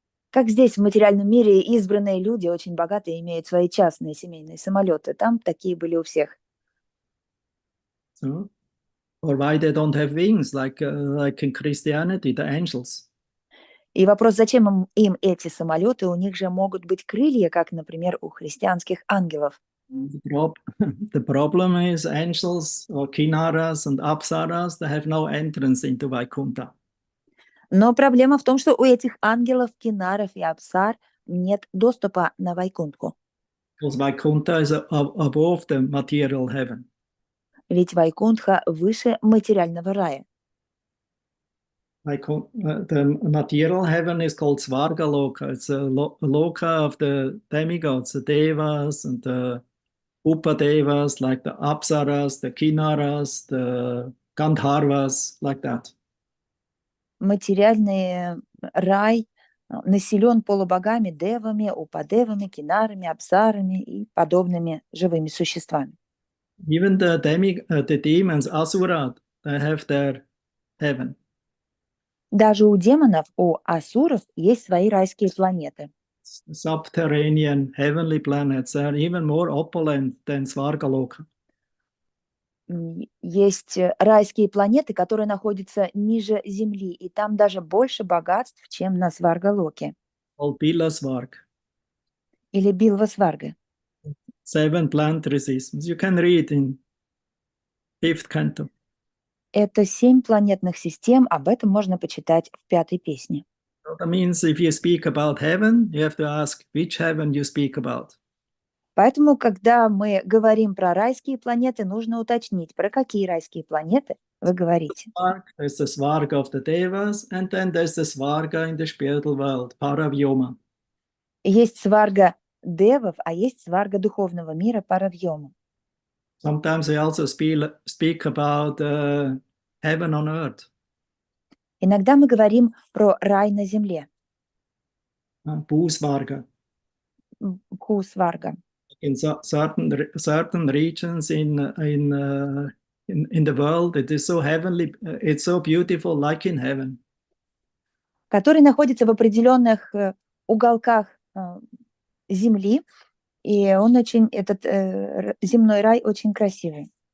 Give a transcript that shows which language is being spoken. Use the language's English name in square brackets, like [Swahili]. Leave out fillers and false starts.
[Russian] Как здесь, в материальном мире, избранные люди, очень богатые, имеют свои частные семейные самолеты. Там такие были у всех. [English] So, or why they don't have wings, like in Christianity, the angels. [Russian] И вопрос, зачем им эти самолеты? У них же могут быть крылья, как, например, у христианских ангелов. [English] The problem is angels or Kumaras and Apsaras, they have no entrance into Vaikuntha. [Russian] Но проблема в том, что у этих ангелов, кинаров и апсар нет доступа на Вайкунтху. [English] Because Vaikuntha is above the material heaven. [Russian] Ведь Вайкунтха выше материального рая. [English] The material heaven is called Svarga Loka. It's a loka of the demigods, the devas and the upadevas, like the apsaras, the kinnaras, the gandharvas, like that. [Russian] Материальный рай населен полубогами, девами, упадевами, кинарами, апсарами и подобными живыми существами. [English] Even the demons, asura, they have their heaven. [Russian] Даже у демонов, у асуров есть свои райские планеты. [English] Subterranean heavenly planets are even more opulent than Svargaloka. [Russian] Есть райские планеты, которые находятся ниже Земли, и там даже больше богатств, чем на Сваргалоке. [English] Called Bilasvarg. [Russian] Или Билвасварга. [English] 7 planetary systems. You can read in 5th canto. [Russian] Это 7 планетных систем, об этом можно почитать в 5-й песне. [English] So that means if you speak about heaven, you have to ask which heaven you speak about. [Russian] Поэтому, когда мы говорим про райские планеты, нужно уточнить, про какие райские планеты вы говорите. [English] There's the Svarga of the Devas, and then there's the Svarga in the spiritual world, Paravyoma. [Russian] Есть сварга девов, а есть сварга духовного мира, Паравьома. [English] Sometimes we also speak about heaven on earth. [Russian] Иногда мы говорим про рай на земле, [English] Bhusvarga. [Russian] Бхусварга. [English] In certain regions in the world, it is so heavenly, it's so beautiful, like in heaven. [Russian] Который находится в определенных уголках земли, и он очень, этот земной рай очень красивый.